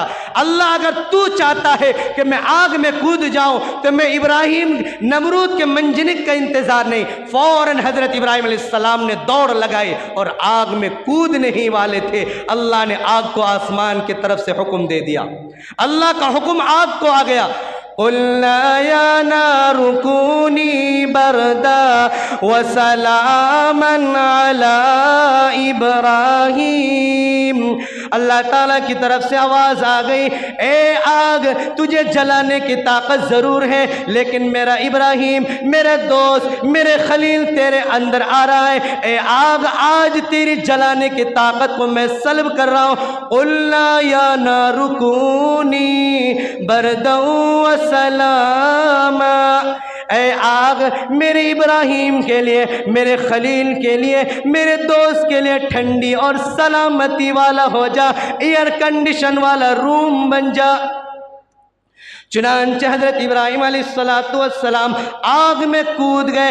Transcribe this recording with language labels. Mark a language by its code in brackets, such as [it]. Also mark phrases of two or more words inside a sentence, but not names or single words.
[ur] اللہ اگر تو چاہتا ہے کہ میں آگ میں کود جاؤں تو میں ابراہیم نمرود کے منجنیق کا انتظار نہیں، فوراً حضرت ابراہیم علیہ السلام نے دوڑ لگائی اور آگ میں کودنے ہی والے تھے. اللہ نے آگ کو آسمان کی طرف سے حکم دے دیا، اللہ کا حکم آگ کو آ گیا. [ar] قلنا يا نار كوني بردا و سلاما على إبراهيم. [ur] اللہ تعالیٰ کی طرف سے آواز آ گئی، اے آگ تجھے جلانے کی طاقت ضرور ہے، لیکن میرا ابراہیم، میرے دوست، میرے خلیل تیرے اندر آ رہا ہے. اے آگ آج تیری جلانے کی طاقت کو میں سلب کر رہا ہوں. [ar] قلنا يا نار كوني بردا و سلاما. [ur] اے آگ میرے ابراہیم کے لیے، میرے خلیل کے لیے، میرے دوست کے لیے ٹھنڈی اور سلامتی والا ہو جا, [en] air condition [ur] والا روم بن جا. چنانچہ حضرت ابراہیم علیہ السلام آگ میں کود گئے.